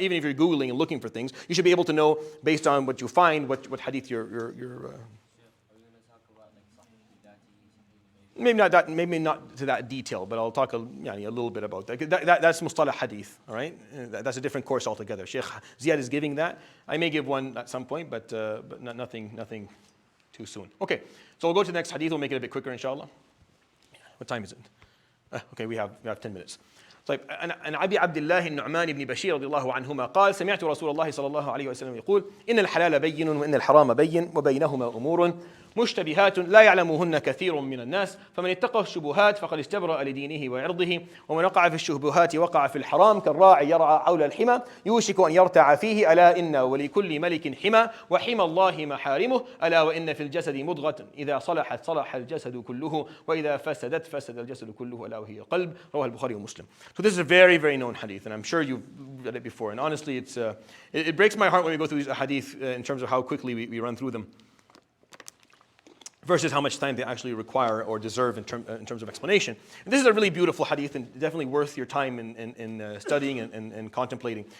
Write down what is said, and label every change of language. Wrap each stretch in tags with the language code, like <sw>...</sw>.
<en>Even if you're Googling and looking for things, you should be able to know based on what you find, what hadith you're Maybe not to that detail, but I'll talk a little bit about that. That's mustalah hadith, all right? That's a different course altogether. Sheikh Ziyad is giving that. I may give one at some point, but nothing too soon. Okay, so we'll go to the next hadith. We'll make it a bit quicker, inshallah. What time is it? Okay, we have 10 minutes.</en> <ar>طيب عن أبي عبد الله النعمان بن بشير رضي الله عنهما قال سمعت رسول الله صلى الله عليه وسلم يقول إن الحلال بين وإن الحرام بين وبينهما أمور مشتبهات لا يعلمهن كثير من الناس فمن اتقى الشبهات فقد استبرأ لدينه وعرضه ومن وقع في الشبهات وقع في الحرام كالراعي يرعى حول الحمى يوشك أن يرتع فيه ألا إن ولكل ملك حمى وحمى الله محارمه ألا وإن في الجسد مضغة إذا صلحت صلح الجسد كله وإذا فسدت فسد الجسد كله ألا وهي القلب رواه البخاري ومسلم.</ar> <en>So this is a very, very known hadith, and I'm sure you've read it before. And honestly, it breaks my heart when we go through these hadith in terms of how quickly we run through them, versus how much time they actually require or deserve in terms of explanation. And this is a really beautiful hadith and definitely worth your time in studying and contemplating.</en>